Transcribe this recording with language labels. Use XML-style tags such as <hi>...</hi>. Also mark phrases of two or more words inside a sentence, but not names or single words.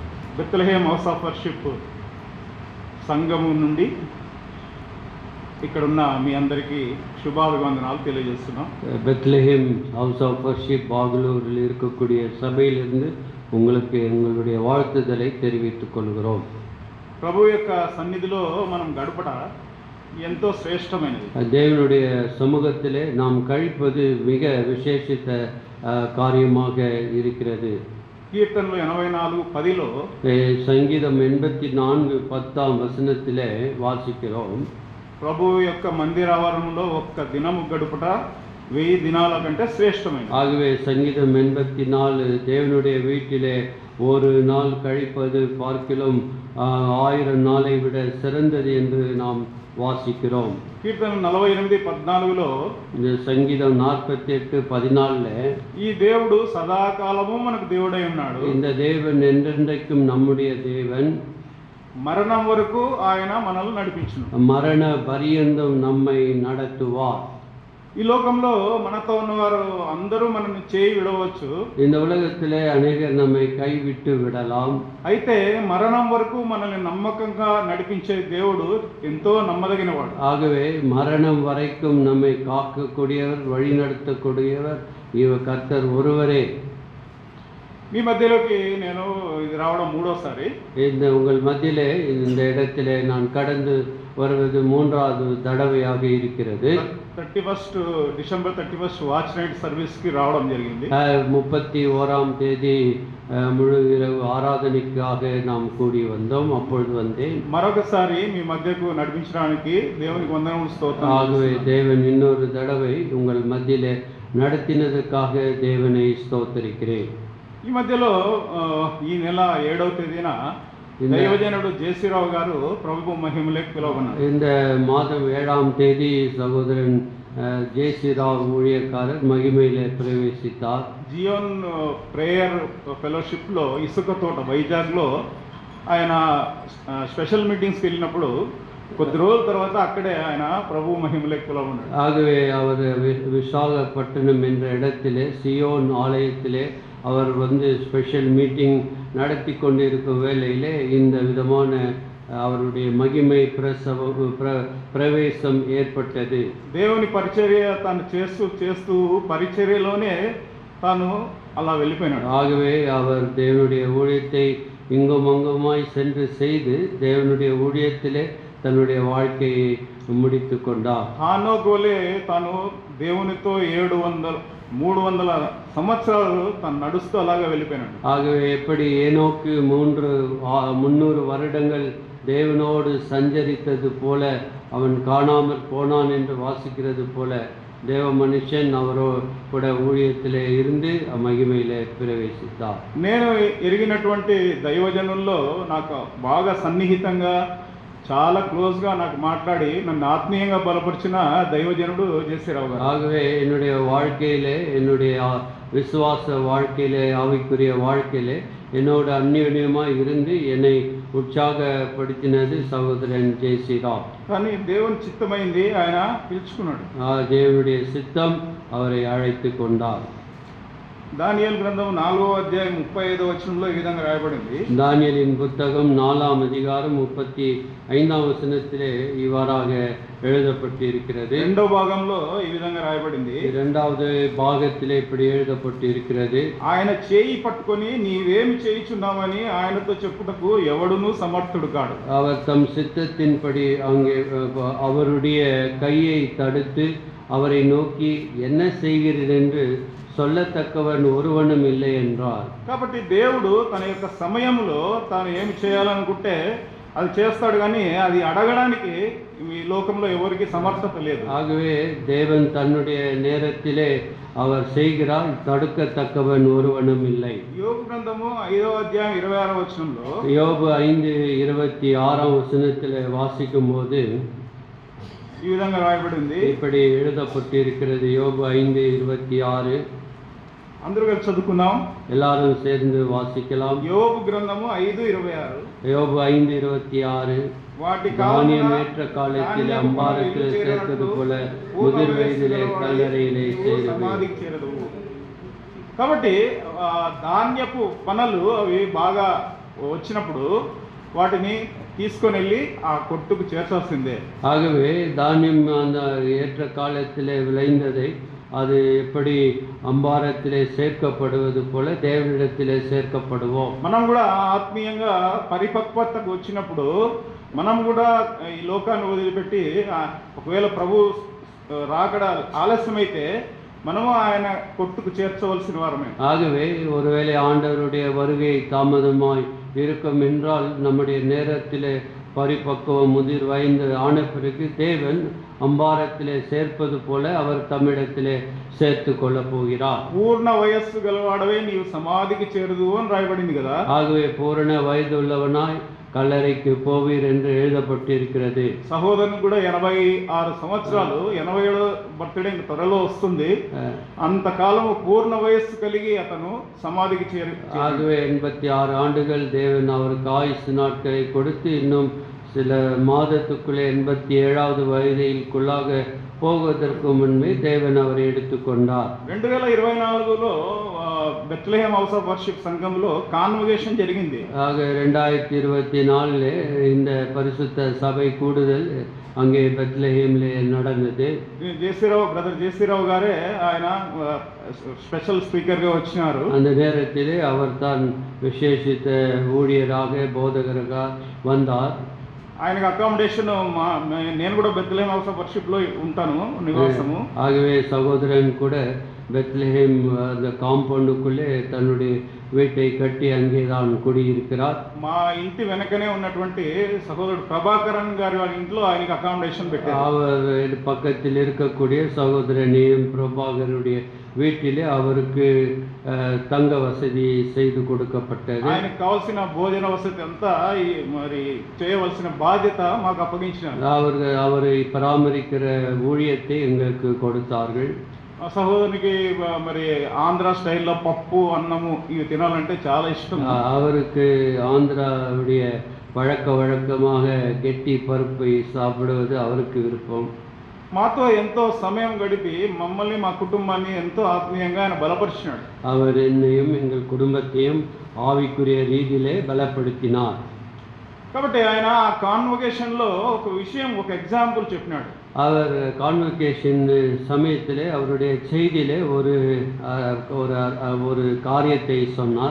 <te>బెత్లెహేమ్ హౌస్ ఆఫ్ వర్షిప్ సంఘము నుండి ఇక్కడున్న మీ అందరికీ శుభాభివందనాలు తెలియజేస్తున్నాం.</te> <ta>பெத்லஹேம் ஹவுஸ் ஆஃப் வர்ஷிப் பாகலூரில் இருக்கக்கூடிய சபையிலிருந்து உங்களுக்கு எங்களுடைய வாழ்த்துதலை தெரிவித்துக் கொள்கிறோம்.</ta> <te>ప్రభు యొక్క సన్నిధిలో మనం గడపట ఎంతో శ్రేష్టమైనది.</te> <ta>தேவனுடைய சமூகத்திலே நாம் கழிப்பது மிக விசேஷித்த காரியமாக இருக்கிறது.</ta> <te>కీర్తనలు 84:10లో</te> <ta>சங்கீதம் 84:10 வாசிக்கிறோம்.</ta> <te>ప్రభు యొక్క మందిరావరణంలో ఒక్క దినము గడుపుట 1000 దినాల కంటే శ్రేష్టమైనది.</te> <ta>ஆகவே சங்கீதம் 84 தேவனுடைய வீட்டிலே ஒரு நாள் கழிப்பது பார்க்கிலும் 1000 நாளை விட சிறந்தது என்று நாம் வாசிக்கிறோம்.</ta> <te>కీర్తన 48:14లో</te> <ta>இந்த சங்கீதம் 48:14</ta> <te>ఈ దేవుడు సదాకాలము మనకు దేవుడై ఉన్నాడు.</te> <ta>இந்த தேவன் என்றென்றைக்கும் நம்முடைய தேவன்,</ta> <te>మరణం వరకు ఆయన మనల్ని నడిపించును,</te> <ta>மரண பரியந்தம் நம்மை நடத்துவார்.</ta> <te>ఈ లోకంలో మనతో ఉన్నవారు అందరూ మనల్ని చేయి విడవచ్చు.</te> <ta>இந்த உலகத்திலே அநேகர் நம்மை கைவிட்டு விடலாம்.</ta> <te>అయితే మరణం వరకు మనల్ని నమ్మకంగా నడిపించే దేవుడు ఎంతో నమ్మదగినవాడు.</te> <ta>ஆகவே மரணம் வரைக்கும் நம்மை காக்கக்கூடியவர், வழிநடத்தக்கூடியவர் கர்த்தர் ஒருவரே.</ta> <te>మీ మధ్యలోకి నేను ఇది రావడం మూడోసారి.</te> <ta>இந்த உங்கள் மத்தியிலே இந்த இடத்திலே நான் கடந்து வருவது 3வது தடவையாக இருக்கிறது.</ta> <te>31 డిసెంబర్ 31</te> <en>watch night serviceకి</en> <te>రావడం జరిగింది.</te> <ta>31ஆம் தேதி முழு இரவு ஆராதனைக்காக நாம் கூடி வந்தோம். அப்பொழுது வந்தேன்.</ta> <te>మరొకసారి మీ మధ్యకు నడిపించడానికి దేవునికి వందనములు స్తోత్రం.</te> <ta>ஆகவே தேவன் இன்னொரு தடவை உங்கள் மத்தியிலே நடத்தினதுக்காக தேவனை ஸ்தோத்தரிக்கிறேன்.</ta> <te>ఈ మధ్యలో ఈ నెల 7వ తేదీన దైవజనుడు జేసీరావు గారు ప్రభు మహిమలోకి పిలువబడ్డారు.</te> <ta>இந்த மாதம் 7ஆம் தேதி சகோதரன் ஜேசிராவ் ஊழியக்காரர் மகிமையிலே பிரவேசித்தார்.</ta> <te>జియోన్ ప్రేయర్ ఫెలోషిప్లో ఇసుక తోట వైజాగ్లో ఆయన</te> <en>special meetingsకి</en> <te>వెళ్ళినప్పుడు కొద్ది రోజుల తర్వాత అక్కడే ఆయన ప్రభు మహిమలోకి పిలువబడ్డాడు.</te> <ta>ஆகவே அவர் விசாகப்பட்டினம் என்ற இடத்திலே சியோன் ஆலயத்திலே அவர்</ta> <en>special meeting</en> <ta>நடத்தி கொண்டிருக்கும் வேளையிலே இந்த விதமான அவருடைய மகிமை பிரவேசம் ஏற்பட்டது.</ta> <te>దేవుని పరిచర్య తాను చేస్తూ చేస్తూ పరిచర్యలోనే తాను అలా వెళ్ళిపోయినాడు.</te> <ta>ஆகவே அவர் தேவனுடைய ஊழியத்தை இங்கும் அங்குமாய் சென்று செய்து தேவனுடைய ஊழியத்திலே தன்னுடைய வாழ்க்கையை முடித்து கொண்டார்.</ta> <te>హానోకులే తాను దేవునితో 300 సంవత్సరాలు తాను నడుస్తూ అలాగా వెళ్ళిపోయినాడు.</te> <ta>ஆகவே எப்படி ஏனோக்கு 300 வருடங்கள் தேவனோடு சஞ்சரித்தது போல அவன் காணாமல் போனான் என்று வாசிக்கிறது போல தேவ மனுஷன் அவரோ கூட ஊழியத்திலே இருந்து மகிமையிலே பிரவேசித்தார்.</ta> <te>నేను ఎరిగినటువంటి దైవజనుల్లో నాకు బాగా సన్నిహితంగా చాలా క్లోజ్గా నాకు మాట్లాడి నన్ను ఆత్మీయంగా బలపరిచిన దైవజనుడు జేసీరావు గారు.</te> <ta>ஆகவே என்னுடைய வாழ்க்கையிலே, என்னுடைய விசுவாச வாழ்க்கையிலே, ஆவிக்குரிய வாழ்க்கையிலே என்னோட அந்யோன்யமாக இருந்து என்னை உற்சாகப்படுத்தினது சகோதரன் ஜெயசீராவ்.</ta> <te>కానీ దేవుని చిత్తమైంది, ఆయన పిలుచుకున్నాడు.</te> <ta>தேவனுடைய சித்தம் அவரை அழைத்து கொண்டார்.</ta> <te>దానియేలు గ్రంథం 4వ అధ్యాయం 35వ వచనంలో ఈ విధంగా రాయబడింది.</te> <ta>தானியேலின் புத்தகம் 4ஆம் அதிகாரம் 35ஆம் வசனத்திலே இவ்வாறாக எழுதப்பட்டிருக்கிறது.</ta> <te>రెండవ భాగంలో ఈ విధంగా రాయబడింది.</te> <ta>2வது பாகத்திலே இப்படி எழுதப்பட்டிருக்கிறது.</ta> <te>ఆయన చేయి పట్టుకొని నీవేమి చేయుచున్నావని ఆయనతో చెప్పుటకు ఎవడునూ సమర్థుడు కాడు.</te> <ta>அவர் தம் சித்தத்தின்படி அங்கே அவருடைய கையை தடுத்து அவரை நோக்கி என்ன செய்கிறீர் என்று சொல்லத்தக்கவன் ஒருவனும் இல்லை என்றார்.</ta> <te>కాబట్టి దేవుడు తన యొక్క సమయంలో తాను ఏమి చేయాలనుకుంటే అది చేస్తాడు, కానీ అది అడగడానికి ఈ లోకంలో ఎవరికి సమర్థత లేదు.</te> <ta>ஆகவே தேவன் தன்னுடைய நேரத்திலே அவர் செய்கிறார், தடுக்கத்தக்கவன் ஒருவனும் இல்லை.</ta> <te>యోబు గ్రంథము 5వ అధ్యాయం 26వ వచనంలో</te> <ta>யோபு 5:26ஆம் வசனத்திலே வாசிக்கும் போது</ta> <te>ఈ విధంగా రాయబడింది.</te> <ta>இப்படி எழுதப்பட்டிருக்கிறது. யோபு 5:26.</ta> <te>అందరూ కలిసి చదువుకుందాం.</te> <ta>எல்லாரும் சேர்ந்து வாசிக்கலாம்.</ta> <te>యోబు గ్రంథము 5:26.</te> <ta>யோபு 5:26.</ta> <te>వాటి</te> <ta>தானியம் ஏற்ற காலத்தில் அம்பாரத்தில் சேர்த்தது போல முதிர் வயதிலே கல்லறையிலே</ta> <te>చేరదు. కాబట్టి ధాన్యపు పనలు అవి బాగా వచ్చినప్పుడు వాటిని తీసుకొని వెళ్ళి ఆ కొట్టుకు చేర్చాల్సిందే.</te> <ta>ஆகவே தானியம் அந்த ஏற்ற காலத்திலே விளைந்ததை அது எப்படி அம்பாரத்திலே சேர்க்கப்படுவது போல தேவனிடத்திலே சேர்க்கப்படுவோம்.</ta> <te>మనం కూడా ఆత్మీయంగా పరిపక్వతకు వచ్చినప్పుడు మనం కూడా ఈ లోకాన్ని వదిలిపెట్టి ఒకవేళ ప్రభు రాకడ ఆలస్యమైతే మనము ఆయన కొట్టుకు చేర్చవలసిన వారమే.</te> <ta>ஆகவே ஒருவேளை ஆண்டவருடைய வருகை தாமதமாய் இருக்கும் என்றால் நம்முடைய நேரத்திலே பரிபக்குவம் முதிர் வயது ஆன பிறகு தேவன் அம்பாரத்திலே சேர்ப்பது போல அவர் தம்மிடத்திலே சேர்த்து கொள்ள போகிறார்.</ta> <te>పూర్ణ వయస్సు గలవాడవే నీవు సమాధికి చేరుదువు అని రాయబడింది కదా.</te> <ta>ஆகவே பூரண வயது உள்ளவனாய் கல்லறைக்கு போவீர் என்று எழுதப்பட்டிருக்கிறது.</ta> <te>సహోదరుని కూడా 86 సంవత్సరాలు, 87వ బర్త్డే త్వరలో వస్తుంది. అంతకాలము పూర్ణ వయస్సు కలిగి అతను సమాధికి చేరి</te> <ta>ஆகவே 86 ஆண்டுகள் தேவன் அவருக்கு ஆயுசு நாட்களை கொடுத்து இன்னும் சில மாதத்துக்குள்ளே 87வது வயதிற்குள்ளாக போவதற்கு முன்பே தேவன் அவரை எடுத்துக்கொண்டார்.</ta> <te>2024లో బెత్లెహేమ్ హౌస్ ఆఫ్ వర్షిప్ సంఘంలో కాన్వకేషన్ జరిగింది.</te> <ta>ஆக 2024 இந்த பரிசுத்த சபை கூடுதல் அங்கே பெத்லெஹேமிலே நடந்தது.</ta> <te>బ్రదర్ జేసీరావు గారే ఆయన</te> <en>special speakerగా</en> <te>వచ్చినారు.</te> <ta>அந்த நேரத்திலே அவர் தான் விசேஷித்த ஊழியராக போதகராக வந்தார்.</ta> <te>ఆయనకు అకామిడేషన్ నేను కూడా బెత్లెహేమ్ హౌస్ ఆఫ్ వర్షిప్లో ఉంటాను నివాసము.</te> <ta>ஆகவே சகோதரன் கூட பெத்லெஹேம் அந்த காம்பவுண்டுக்குள்ளே தன்னுடைய வீட்டை கட்டி அங்கே தான் குடியிருக்கிறார்.</ta> <te>మా ఇంటి వెనకనే ఉన్నటువంటి సహోదరుడు ప్రభాకరన్ గారి వాళ్ళ ఇంట్లో ఆయనకి అకామిడేషన్ పెట్టారు.</te> <ta>அவர் பக்கத்தில் இருக்கக்கூடிய சகோதரனையும் பிரபாகருடைய வீட்டிலே அவருக்கு தங்க வசதி செய்து கொடுக்கப்பட்டது.</ta> <te>ఆయనకు కావాల్సిన భోజన వసతి అంతా మరి చేయవలసిన బాధ్యత మాకు అప్పగించినారు.</te> <ta>அவரை பராமரிக்கிற ஊழியத்தை எங்களுக்கு கொடுத்தார்கள்.</ta> <te>సహోదరునికి మరి ఆంధ్ర స్టైల్లో పప్పు అన్నము ఇవి తినాలంటే చాలా ఇష్టం.</te> <ta>அவருக்கு ஆந்திராவுடைய பழக்க வழக்கமாக கெட்டி பருப்பை சாப்பிடுவது அவருக்கு விருப்பம்.</ta> <te>మాతో ఎంతో సమయం గడిపి మమ్మల్ని మా కుటుంబాన్ని ఎంతో ఆత్మీయంగా ఆయన బలపరిచినాడు.</te> <ta>அவர் என்னையும் எங்கள் குடும்பத்தையும் ஆவிக்குரிய ரீதியிலே பலப்படுத்தினார்.</ta> <te>కాబట్టి ఆయన ఆ కాన్వకేషన్లో ఒక విషయం, ఒక ఎగ్జాంపుల్ చెప్పినాడు.</te> <ta>அவர் கான்வகேஷன் சமயத்திலே அவருடைய செய்தியிலே ஒரு காரியத்தை சொன்னார்.</ta>